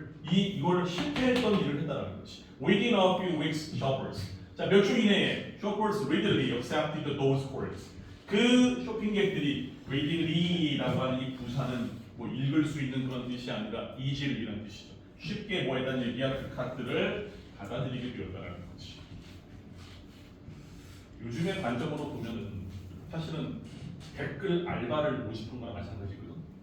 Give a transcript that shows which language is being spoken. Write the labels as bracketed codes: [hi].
[ko] 이걸 실패했던 일을 했다라는 거지. [en] Within a few weeks, shoppers. [ko] 자, 몇 주 이내에 [en] shoppers readily accepted those words. [ko] 그 쇼핑객들이 readilly라고 하는 이 부사는 뭐 읽을 수 있는 그런 뜻이 아니라 easily라는 뜻이죠. 쉽게 뭐에 대한 얘기야 그 카드를 받아들이게 되었다라는 거지. 요즘의 관점으로 보면은 사실은 댓글 알바를 모집한 거랑 마찬가지거든.